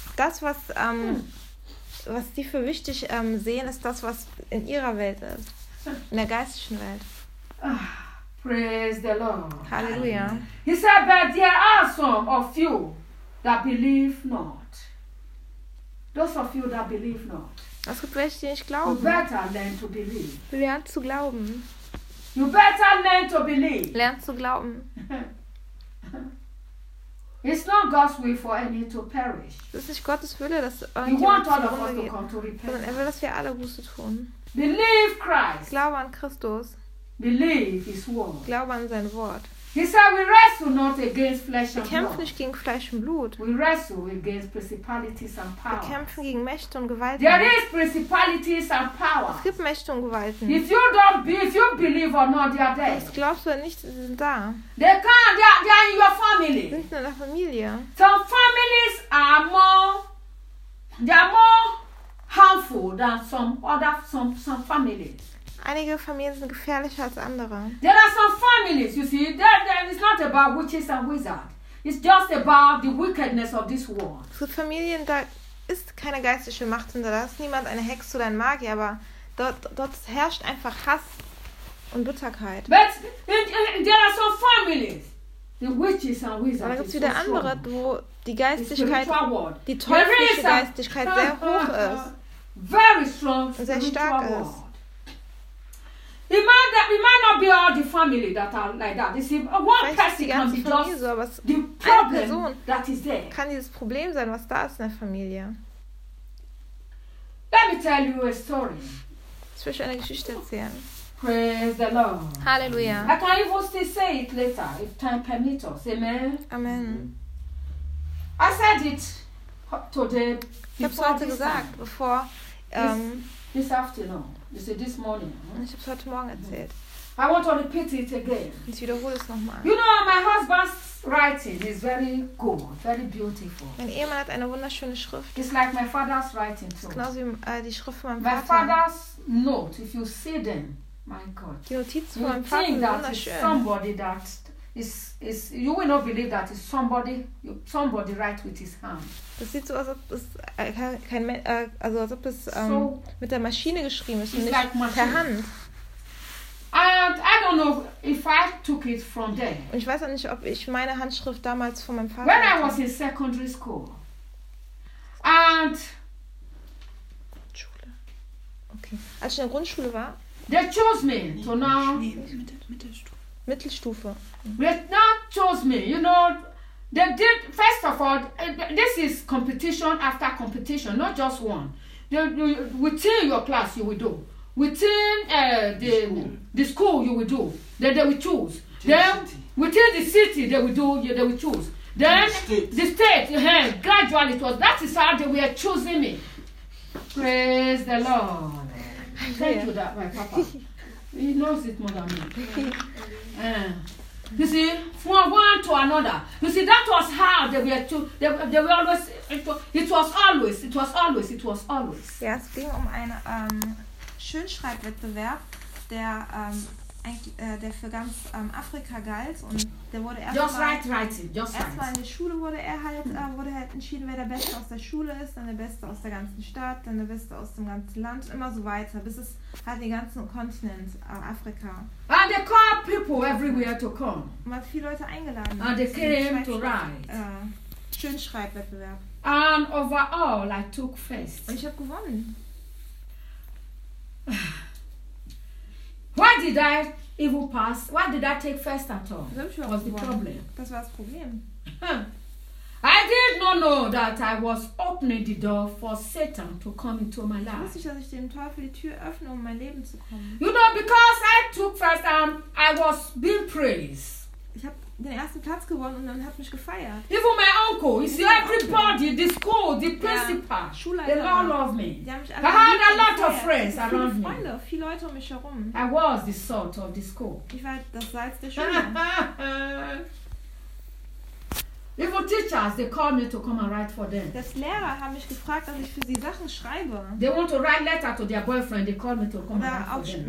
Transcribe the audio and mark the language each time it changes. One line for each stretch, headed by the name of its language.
German: Das, was, was die für wichtig sehen, ist das, was in ihrer Welt ist. In der geistlichen Welt.
English: Praise the Lord.
German: Halleluja.
English: He said, but there are some of you that believe not. Those of you that believe not.
German: Es gibt welche, die nicht glauben.
English: You better learn to believe.
German: Lernt zu glauben.
English: You better learn to believe.
German: Lernt zu glauben.
English: It's not God's will for any to perish.
German: Es ist nicht Gottes Wille, dass irgendjemand zu Gott kommt. Sondern er will, dass wir alle Buße tun.
English: Believe Christ.
German: Glaube an Christus.
English: Believe his word.
German: Glaube an sein Wort.
English: He said, "We wrestle not against flesh and blood.
German: Wir kämpfen nicht gegen Fleisch und Blut.
English: We wrestle against principalities and powers.
German: Wir kämpfen gegen Mächte und Gewalten.
English: There is principalities and powers.
German: Es gibt Mächte und Gewalten.
English: If you don't be, if you believe or not, they are there.
German: Das glaubst du nicht, sie sind da.
English: They can't. They are in your family.
German: Sie sind in der Familie.
English: Some families are more. They are more harmful than some other some families."
German: Einige Familien sind gefährlicher als andere.
English: There are some families, you see, there is not about witches and wizards. It's just about the wickedness of this world.
German: Für Familien, da ist keine geistliche Macht hinter. Da ist niemand eine Hexe oder ein Magier, aber dort herrscht einfach Hass und Bitterkeit.
English: But there are some families, the witches and wizards.
German: Aber da gibt es wieder andere, wo die Geistlichkeit, die teuflische Geistlichkeit sehr hoch ist.
English: Very strong,
German: sehr stark ist.
English: It might not be all the family that are like that. You see, one person can be just so, the problem that is there.
German: Kann dieses Problem sein, was da ist in der Familie?
English: Let me tell you a story.
German: Ich will eine Geschichte erzählen.
English: Praise the Lord. Hallelujah. I can even still say it later, if time permits us. Amen. Amen. I said it today.
German: Ich habe es heute gesagt,
English: time.
German: Bevor...
English: This afternoon. You see, this morning.
German: Ich habe es heute Morgen erzählt.
English: I want to repeat it again.
German: Ich wiederhole es nochmal.
English: You know, my husband's writing is very good, very beautiful.
German: Mein Ehemann hat eine wunderschöne Schrift.
English: It's like my father's writing too.
German: Genauso wie die Schrift von meinem
English: my
German: Vater.
English: My father's note, if you see them, my God.
German: Die Notiz von meinem Vater ist wunderschön.
English: Somebody that is you will not believe that it's somebody write with his hand.
German: Das sieht so aus, als ob das mit der Maschine geschrieben ist und nicht
English: like
German: per Hand.
English: And I don't know if I took it from there.
German: Und ich weiß auch nicht, ob ich meine Handschrift damals von meinem Vater
English: when
German: hatte.
English: I was in secondary school. And
German: Schule. Okay. Als ich in der Grundschule war.
English: They chose me to now
German: Mittelstufe.
English: They not chose me, you know. They did, first of all, this is competition after competition, not just one. Within your class, you will do. Within the school, you will do. Then they will choose. Within the city, they will do. Yeah, they will choose. Then the state, gradually it was. That is how they were choosing me. Praise the Lord. Thank you, that my papa. He knows it more than me. You see, from one to another. You see, that was how they were to. They were always. It was always.
German: Ja, es ging einen Schönschreibwettbewerb, der für ganz Afrika galt und der wurde erstmal in der Schule wurde halt entschieden, wer der Beste aus der Schule ist, dann der Beste aus der ganzen Stadt, dann der Beste aus dem ganzen Land, immer so weiter, bis es halt den ganzen Kontinent Afrika.
English: And they called people everywhere to come.
German: Und man hat viele Leute eingeladen.
English: And they came to write.
German: Schönschreibwettbewerb.
English: And overall, I took first.
German: Und ich habe gewonnen.
English: Why did I even pass? Why did I take first at all? Was the problem?
German: Das war das Problem.
English: I did not know that I was opening the door for Satan to come into my life.
German: Ich wusste nicht, dass ich dem Teufel die Tür öffne, um mein Leben zu kommen.
English: You know, because I took first, I was being praised.
German: Ich habe den ersten Platz gewonnen und dann hat mich gefeiert.
English: Even my uncle, he said everybody, the school, the principal,
German: Schulleiter,
English: they all love me.
German: Die haben mich alle
English: I had a lot of friends around me.
German: Freunde, viele Leute um mich herum.
English: I was the salt of the school.
German: Ich war das Salz der Schule.
English: Even teachers, they called me to come and write for them.
German: Das Lehrer haben mich gefragt, dass ich für sie Sachen schreibe.
English: They want to write letter to their boyfriend. They called me to come and write for them.